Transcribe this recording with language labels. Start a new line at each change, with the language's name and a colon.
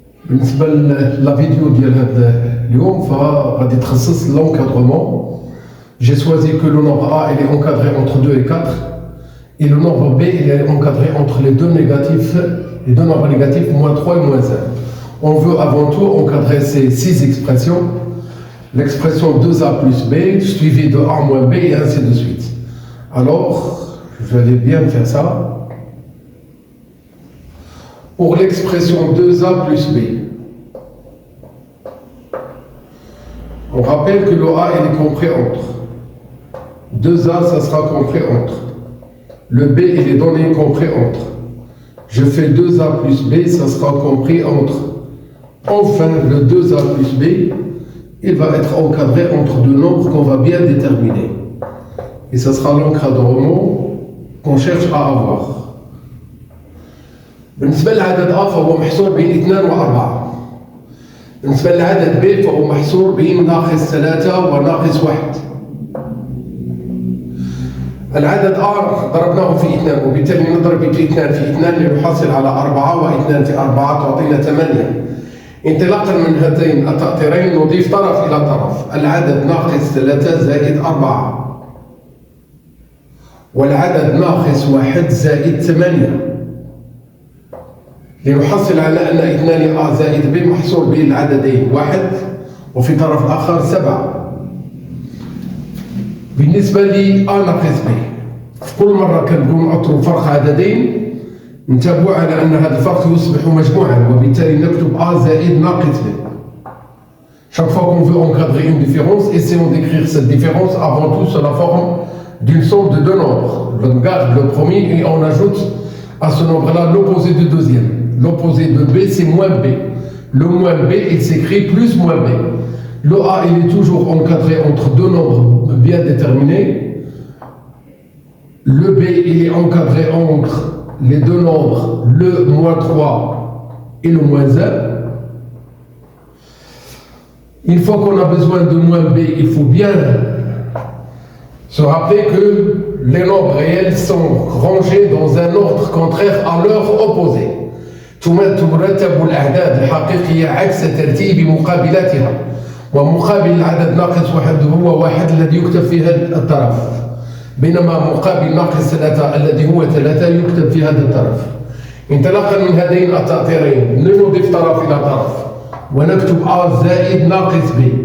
Arabic: بالنسبه لا فيديو ديال هذا اليوم فغادي تخصص l'encadrement.
French: J'ai choisi que le nombre A il est encadré entre 2 et 4 et le nombre B il est encadré entre les deux nombres négatifs moins 3 et moins 1. On veut avant tout encadrer ces 6 expressions. L'expression 2A plus B suivi de A moins B et ainsi de suite. Alors, je vais bien faire ça. Pour l'expression 2A plus B, on rappelle que le A il est compris entre. 2A ça sera compris entre. Le B il est donné compris entre. Je fais 2A plus B, ça sera compris entre. Enfin, le 2A plus B, il va être encadré entre deux nombres qu'on va bien déterminer. Et ça sera l'encadrement qu'on cherche à avoir.
Arabic: بالنسبة للعدد A فهو محصور بين 2 و 4. بالنسبة للعدد B فهو محصور بين ناقص 3 وناقص 1. العدد A ضربناه في 2 وبالتالي نضرب 2 في 2 لنحصل على 4 و2 في 4 تعطينا 8. انطلاقا من هاتين التأطيرين نضيف طرف إلى طرف. العدد ناقص 3 زائد 4 والعدد ناقص 1 زائد 8 لنحصل على أن 2A زائد B محصور بين العددين 1 وفي طرف آخر 7. بالنسبة ل A ناقص B في كل مرة كنبغيو نعطرو فرق عددين ننتبهوا على أن هذا الفرق يصبح مجموعا وبالتالي نكتب A زائد ناقص B.
French: Chaque fois qu'on veut encadrer une différence, essayons d'écrire cette différence avant tout sous la forme d'une somme de deux nombres. On garde le premier et on ajoute à ce nombre-là l'opposé du deuxième. L'opposé de B, c'est moins B. Le moins B, il s'écrit plus moins B. Le A, il est toujours encadré entre deux nombres bien déterminés. Le B, il est encadré entre les deux nombres, le moins 3 et le moins 1. Une fois qu'on a besoin de moins B, il faut bien se rappeler que les nombres réels sont rangés dans un ordre contraire à leur opposé.
Arabic: ترتب الأعداد الحقيقية عكس ترتيب مقابلاتها ومقابل العدد ناقص 1 هو 1 الذي يكتب في هذا الطرف بينما مقابل ناقص 3 الذي هو 3 يكتب في هذا الطرف. انطلاقا من هذين التأطيرين نضيف طرف إلى طرف ونكتب A زائد ناقص B.